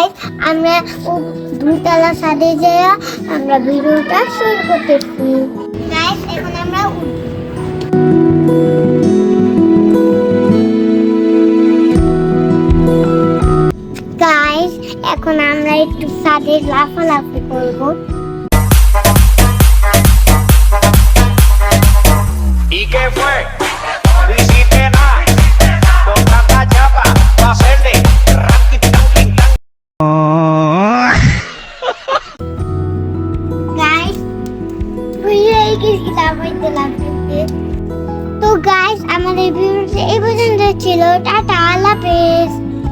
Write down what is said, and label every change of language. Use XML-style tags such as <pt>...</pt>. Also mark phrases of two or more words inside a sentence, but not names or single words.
<bn>আমরা দুতলা ছাদে যাই, আমরা ভিডিওটা শুরু করতেছি। গাইস এখন আমরা গাইস এখন আমরা একটু ছাদে লাফালাফি করবো।</bn> <es>¿Y qué fue? No hiciste nada. Con tanta chapa, pa' hacerle ranking, tanking, tan.</es> <bn>গাইস তুই এই কি লাফাইতে লাফাইতে। তো গাইস আমাদের ভিডিওটা এই পর্যন্ত ছিল। টাটা, আল্লাহ হাফেজ।</bn>